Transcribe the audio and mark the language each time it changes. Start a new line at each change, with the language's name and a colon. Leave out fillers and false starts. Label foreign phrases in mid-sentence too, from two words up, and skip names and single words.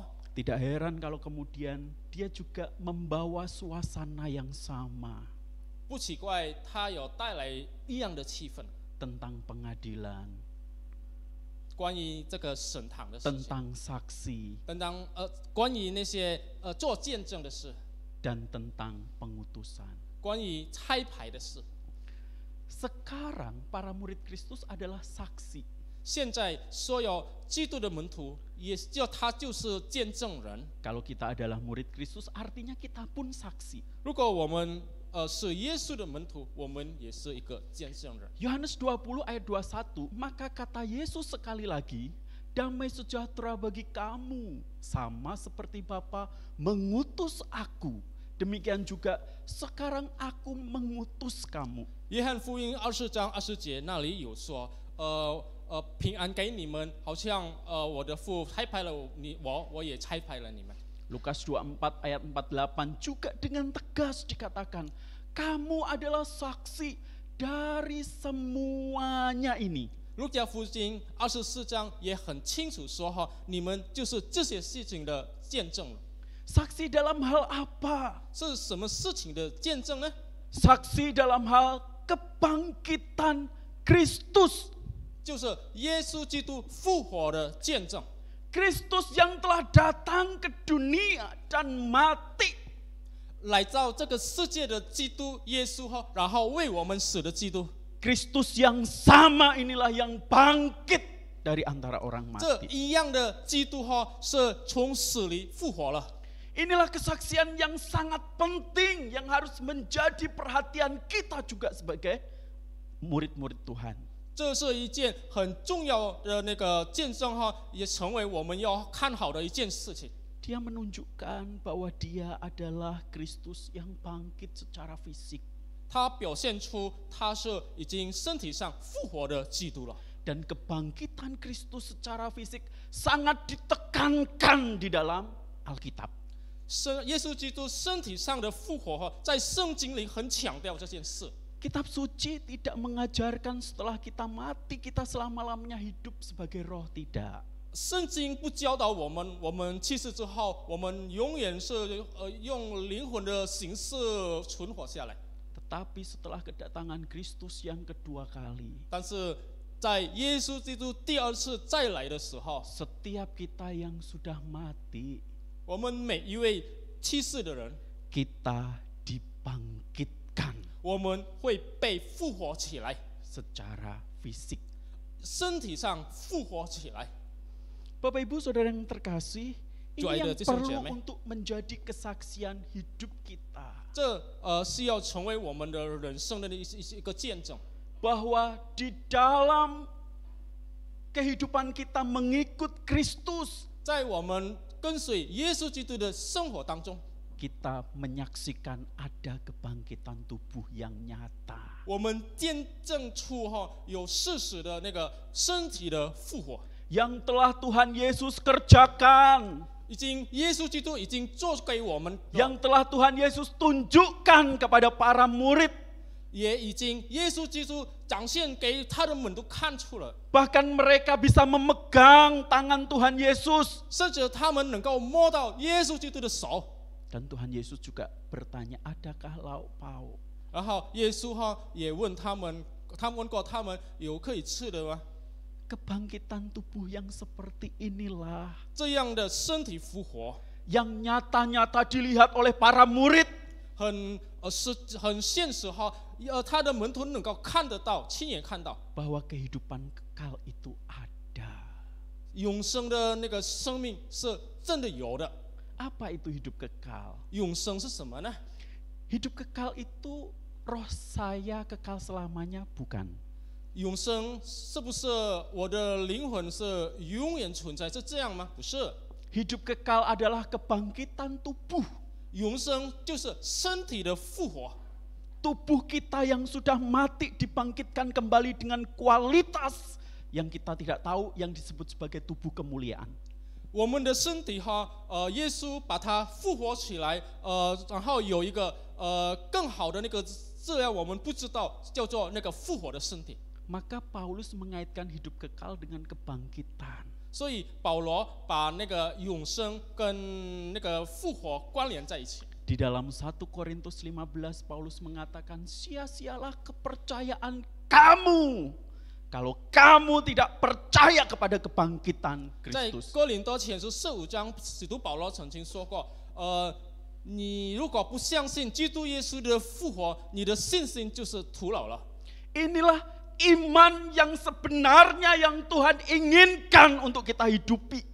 Indonesian: tidak heran kalau kemudian dia juga membawa suasana yang sama
Chinese: 不奇怪，他有带来一样的气氛，
Indonesian: tentang pengadilan,
Chinese: 关于这个审堂的事情，
Indonesian: tentang saksi,
Chinese: 关于那些做见证的事，
Indonesian: dan tentang pengutusan.
Chinese: 关于拆牌的事。
Indonesian: Sekarang para murid Kristus adalah saksi.
Chinese: 现在所有基督的门徒他就是见证人。
Indonesian: Kalau kita adalah murid Kristus, artinya kita pun saksi.
Chinese: 如果我们是耶稣的门徒，我们也是一个见证人。
Indonesian: Yohanes 20 ayat 21, maka kata Yesus sekali lagi, damai sejahtera bagi kamu, sama seperti Bapa mengutus aku. Demikian juga sekarang aku mengutus kamu.
Chinese: 约翰福音20章20节那里有说，平安给你们，好像我的父差派了我也差派了你们。
Indonesian: Lukas 24 ayat 48 juga dengan tegas dikatakan, kamu adalah saksi dari semuanya ini.
Chinese: 路加福音24章也很清楚说哈，你们就是这些事情的见证了。
Indonesian: Saksi dalam hal apa?
Chinese: 是什么事情的见证呢？
Indonesian: Saksi dalam hal kebangkitan Kristus.
Chinese: 就是耶稣基督复活的见证。
Indonesian: Kristus yang telah datang ke dunia dan mati.
Chinese: 来到这个世界的基督耶稣哈，然后为我们死的基督。
Indonesian: Kristus yang sama inilah yang bangkit dari antara orang
Chinese: 这
Indonesian: mati.
Chinese: 一样的基督哈，是从死里复活了。
Indonesian: Inilah kesaksian yang sangat penting yang harus menjadi perhatian kita juga sebagai murid-murid Tuhan.
Chinese: 这是一件很重要的那个见证哈，也成为我们要看好的一件事情。
Indonesian: Dia menunjukkan bahwa dia adalah Kristus yang bangkit secara fisik.
Chinese: 他表现出他是已经身体上复活的基督了。
Indonesian: Dan kebangkitan Kristus secara fisik sangat ditekankan di dalam Alkitab.
Chinese: 耶稣基督身体上的复活哈，在圣经里很强调这件事。
Indonesian: Kitab suci tidak mengajarkan setelah kita mati kita selama-lamanya hidup sebagai roh, tidak.
Chinese: 圣经不教导我们去世之后，我们永远是用灵魂的形式存活下来。
Indonesian: Tetapi setelah kedatangan Kristus yang kedua kali,
Chinese: 但是在耶稣基督第二次再来的时候，
Indonesian: setiap kita yang sudah mati,
Chinese: 我们每一位去世的人，
Indonesian: kita dibangkitkan
Chinese: 我们会被复活起来，
Indonesian: secara fisik.
Chinese: 身体上复活起来。
Indonesian: Bapak Ibu Saudara yang terkasih, ini Doa yang itu, Cisau perlu Jame. untuk menjadi kesaksian hidup kita.
Chinese: 这是要成为我们的人生的一个见证。
Indonesian: Bahwa di dalam kehidupan kita mengikut Kristus,
Chinese: 在我们跟随耶稣基督的生活当中，
Indonesian: kita menyaksikan ada kebangkitan tubuh yang nyata.
Chinese: 我们见证出有事实的那个身体的复活，
Indonesian: Yang telah Tuhan Yesus kerjakan,
Chinese: 耶稣基督已经做给我们，
Indonesian: yang telah Tuhan Yesus tunjukkan kepada para murid,
Chinese: 也已经耶稣基督展现给他的门徒看出了，
Indonesian: bahkan mereka bisa memegang tangan Tuhan Yesus.
Chinese: 甚至他们能够摸到耶稣基督的手。
Indonesian: Dan Tuhan Yesus juga bertanya, adakah lauk pauk?
Chinese: 然后耶稣也问他们问过他们有可以吃的吗？
Indonesian: Kebangkitan tubuh yang seperti inilah
Chinese: 这样的身体复活，
Indonesian: yang nyata-nyata dilihat oleh para murid.
Chinese: 很现实他的门徒能够看得到，亲眼看到
Indonesian: Bahwa kehidupan kekal itu ada.
Chinese: 永生的那个生命是真的有的。
Indonesian: Apa itu hidup kekal?
Chinese: 永生是什么呢？
Indonesian: Hidup kekal itu roh saya kekal selamanya, bukan.
Chinese: 永生是不是我的灵魂是永远存在？是这样吗？不是。
Indonesian: Hidup kekal adalah kebangkitan tubuh.
Chinese: 永生就是身体的复活。
Indonesian: Tubuh kita yang sudah mati dibangkitkan kembali dengan kualitas yang kita tidak tahu, yang disebut sebagai tubuh kemuliaan.
Chinese: 我们的身体耶稣把它复活起来，然后有一个更好的那个质量，我们不知道，叫做那个复活的身体。
Indonesian: Maka Paulus mengaitkan hidup kekal dengan kebangkitan.
Chinese: 所以保罗把那个永生跟那个复活关联在一起。
Indonesian: Di dalam 1 Korintus 15 Paulus mengatakan, sia-sialah kepercayaan kamu kalau kamu tidak percaya kepada kebangkitan
Chinese: 在
Indonesian: Kristus.
Chinese: 哥林多前书15章，使徒保罗曾经说过，你如果不相信基督耶稣的复活，你的信心就是徒劳了。
Indonesian: Inilah iman yang sebenarnya yang Tuhan inginkan untuk kita hidupi.